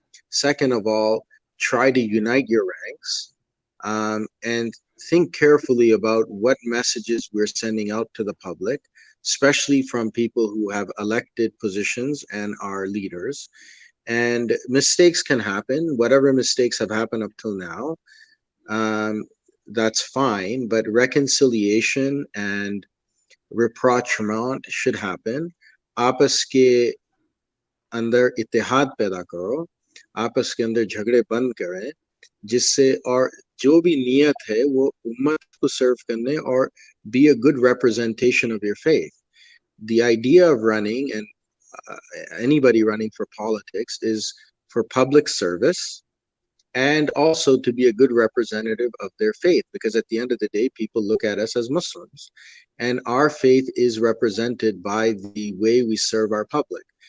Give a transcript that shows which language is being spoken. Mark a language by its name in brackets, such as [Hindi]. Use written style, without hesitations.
[English] Second of all, try to unite your ranks, and think carefully about what messages we're sending out to the public, especially from people who have elected positions and are leaders. And mistakes can happen. Whatever mistakes have happened up till now, that's fine. But reconciliation and rapprochement should happen. [Hindi] आपस के अंदर इत्तेहाद पैदा करो, आपस के अंदर झगड़े बंद करें, जिससे और जो भी नियत है वो उम्मत को सर्व करने और [English] be a good representation of your faith. The idea of running and anybody running for politics is for public service and also to be a good representative of their faith, because at the end of the day, people look at us as Muslims and our faith is represented by the way we serve our public.